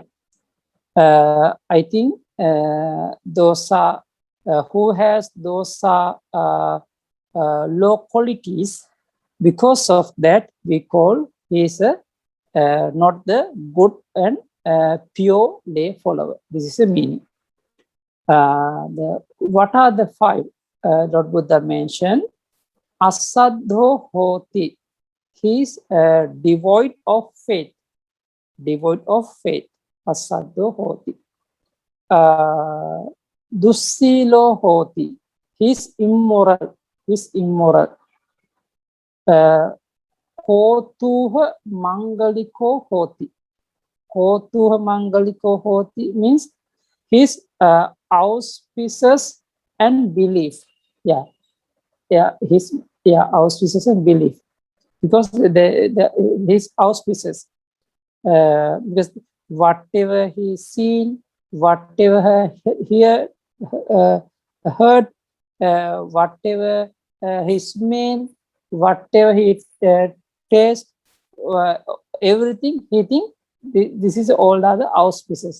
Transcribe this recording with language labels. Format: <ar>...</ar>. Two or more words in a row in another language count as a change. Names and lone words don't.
<en>I think those are who has those low qualities. Because of that, we call he is not the good and pure lay follower. This is the meaning. What are the 5? Lord Buddha mentioned.</en> <pi>Asaddho hoti.</pi> <en>He is devoid of faith. Devoid of faith.</en> <pi>Asaddho hoti. Dussilo hoti.</pi> <en>He is immoral. He is immoral.</en> <pi>Kotuha Mangaliko hoti. Kotuha Mangaliko hoti</pi> <en>means his auspices and belief. His auspices and belief. Because his auspices, because whatever he seen, whatever he heard, whatever he smelled, whatever he taste, everything he think, this is all other auspices.</en>